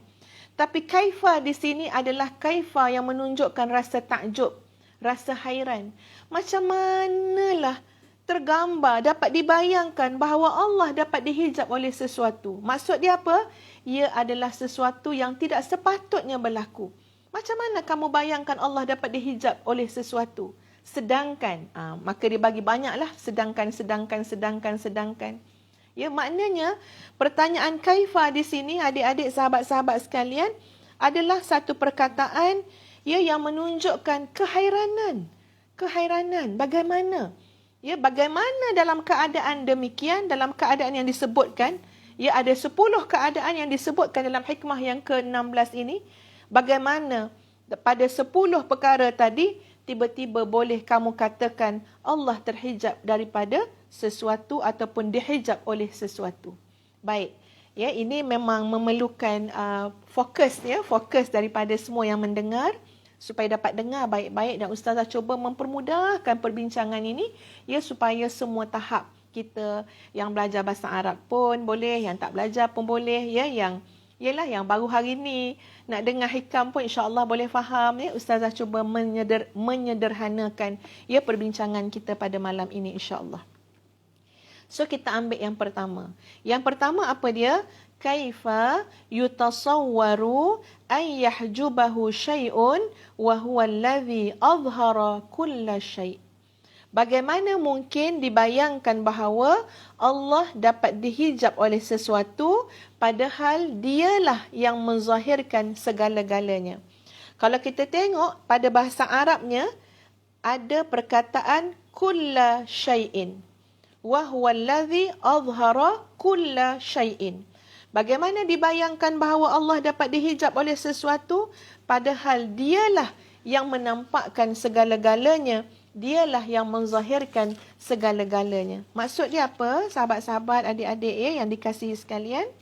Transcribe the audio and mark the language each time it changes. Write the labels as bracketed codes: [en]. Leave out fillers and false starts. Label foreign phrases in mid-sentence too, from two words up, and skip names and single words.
[ms] Tapi kaifa di sini adalah kaifa yang menunjukkan rasa takjub, rasa hairan. Macam manalah tergambar, dapat dibayangkan bahawa Allah dapat dihijab oleh sesuatu. Maksud dia apa? Ia adalah sesuatu yang tidak sepatutnya berlaku. Macam mana kamu bayangkan Allah dapat dihijab oleh sesuatu? Sedangkan, maka dia bagi banyaklah sedangkan. Ya, maknanya pertanyaan kaifa di sini, adik-adik, sahabat-sahabat sekalian, adalah satu perkataan, ya, yang menunjukkan keheranan. Bagaimana? Ya, bagaimana dalam keadaan demikian, dalam keadaan yang disebutkan, ya, ada 10 keadaan yang disebutkan dalam hikmah yang ke-16 ini. Bagaimana pada 10 perkara tadi, tiba-tiba boleh kamu katakan Allah terhijab daripada sesuatu ataupun dihijab oleh sesuatu. Baik, ya, ini memang memerlukan fokus daripada semua yang mendengar supaya dapat dengar baik-baik, dan ustazah cuba mempermudahkan perbincangan ini, ya, supaya semua tahap kita yang belajar bahasa Arab pun boleh, yang tak belajar pun boleh, ya, yang baru hari ni nak dengar hikam pun insya-Allah boleh faham, ya. Ustazah cuba menyederhanakan, ya, perbincangan kita pada malam ini insya-Allah. So kita ambil yang pertama. Yang pertama apa dia? [ar] كيف يتصور أن يحجبه شيء وهو الذي أظهر كل شيء'. [ms] Bagaimana mungkin dibayangkan bahawa Allah dapat dihijab oleh sesuatu padahal dialah yang menzahirkan segala-galanya. Kalau kita tengok pada bahasa Arabnya ada perkataan [ar] كل شيء وهو الذي أظهر كل شيء. [ms] Bagaimana dibayangkan bahawa Allah dapat dihijab oleh sesuatu padahal dialah yang menampakkan segala-galanya, dialah yang menzahirkan segala-galanya. Maksud dia apa, sahabat-sahabat, adik-adik, ya, yang dikasihi sekalian?